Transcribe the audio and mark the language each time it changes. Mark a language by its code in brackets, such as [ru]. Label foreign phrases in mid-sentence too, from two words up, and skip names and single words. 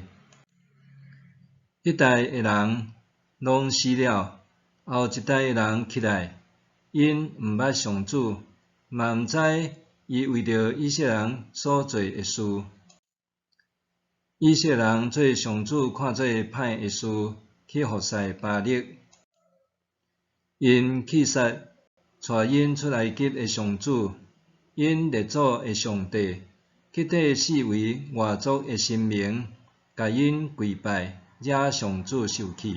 [nan] 一代的人拢死了，后一代的人起来，因毋捌上主，嘛毋知伊为着以色列人所做的事。以色列人做上主看做歹的事，去服侍巴力。因气杀带因出埃及的上主，因列祖的上帝，去缀四围外族的神明，甲因跪拜，惹上主生气。